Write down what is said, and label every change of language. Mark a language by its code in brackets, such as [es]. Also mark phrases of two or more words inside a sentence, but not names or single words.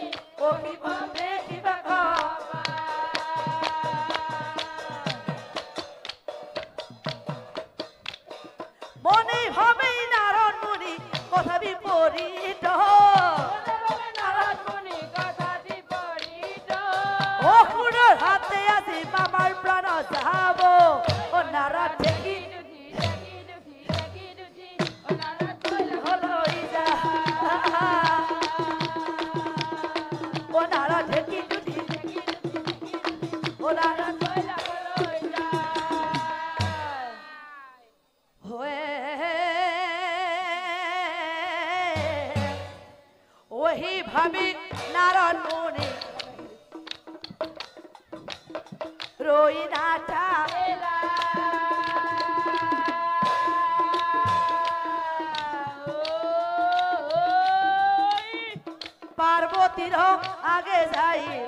[bn] ও শিৱক দেখিবা মনে ভাবে নারদ মুনি কথা বিপরীত নারদ মুনি কথা বিপরীত [as] অসুৰৰ হাতে আজি মামাৰ প্ৰাণ যাব ও নারদ দেখি হলৈ যা ও নারদ দেখি [bn] ও নারদ ওহি ভাবি নারদ মুনি রই নাটা পার্বতীর আগে যাই